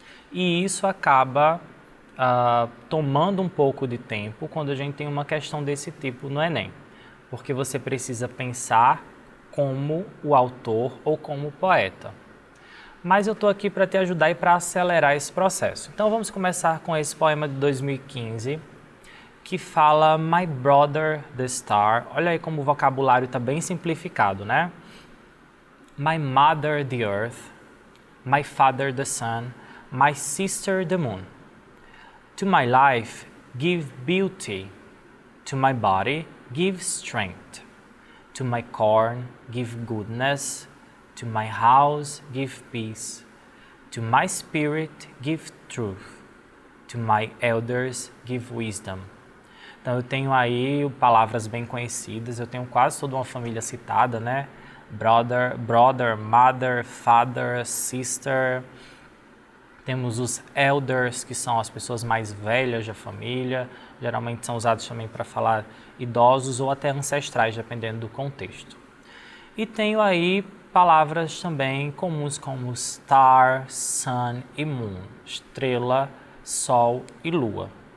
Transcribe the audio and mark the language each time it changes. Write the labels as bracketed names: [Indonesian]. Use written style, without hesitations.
[Portuguese] E isso acaba tomando um pouco de tempo quando a gente tem uma questão desse tipo no Enem, porque você precisa pensar como o autor ou como o poeta. Mas eu estou aqui para te ajudar e para acelerar esse processo. Então vamos começar com esse poema de 2015, que fala My Brother the Star. Olha aí como o vocabulário está bem simplificado, né? [English] My mother the earth, my father the sun, my sister the moon. To my life give beauty, to my body give strength, to my corn give goodness, to my house give peace, to my spirit give truth, to my elders give wisdom. [Portuguese] Então eu tenho aí palavras bem conhecidas, eu tenho quase toda uma família citada, né? [English] Brother, mother, father, sister. [Portuguese] Temos os elders, que são as pessoas mais velhas da família, geralmente são usados também para falar idosos ou até ancestrais, dependendo do contexto. E tenho aí palavras também comuns como star, sun e moon, estrela, sol e lua.